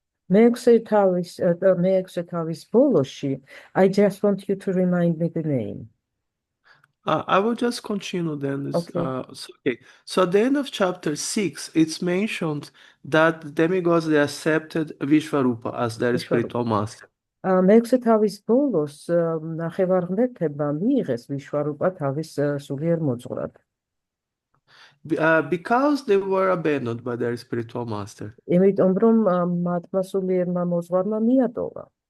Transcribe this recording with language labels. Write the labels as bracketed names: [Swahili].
[Georgian] მეექვსე თავის ბოლოში, [English] I just want you to remind me the name. I will just continue then. Okay. So at the end of chapter 6, it's mentioned that the demigods, they accepted Vishvarupa as their spiritual master. [Georgian] მეექვსე თავის ბოლოს ნახევარღმერთებმა მიიღეს ვიშვარუპა თავის სულიერ მოძღვრად. [English] Because they were abandoned by their spiritual master. [Georgian] იმიტომ რომ მათმა სულიერმა მოძღვარმა მიატოვა.